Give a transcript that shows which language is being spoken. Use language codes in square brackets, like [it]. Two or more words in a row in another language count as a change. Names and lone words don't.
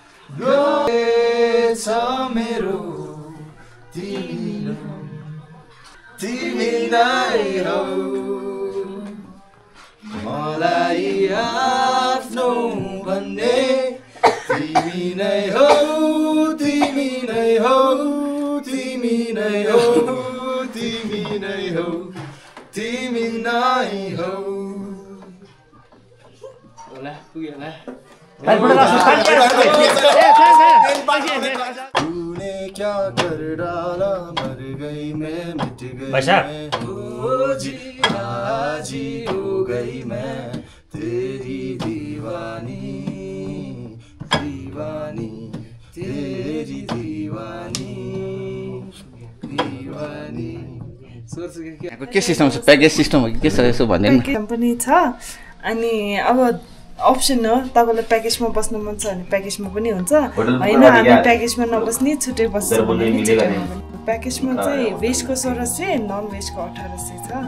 [ne] गएछ मेरो तिमी नै हौ मलाई आफ्नो भन्ने तिमी नै हौ तिमी नै हौ तिमी नै हौ तिमी नै हौ तिमी नै हौ [hi] तूने क्या कर डाला मर गई मैं मिट गई ओ जी हाजी हो गई मैं तेरी दीवानी दीवानी तेरी दीवानी दीवानी [ne] यहाँको के सिस्टम छ प्याकेज सिस्टम हो कि के छ यसो भन्दैन प्याकेज पनि छ अनि अब अप्सन हो तपाईलाई प्याकेजमा बस्नु मन छ भने प्याकेजमा पनि हुन्छ हैन हामी प्याकेजमा नबस्ने छुट्टै बस्छौँ प्याकेजमा चाहिँ भेजको 1600 नन भेजको 1800 छ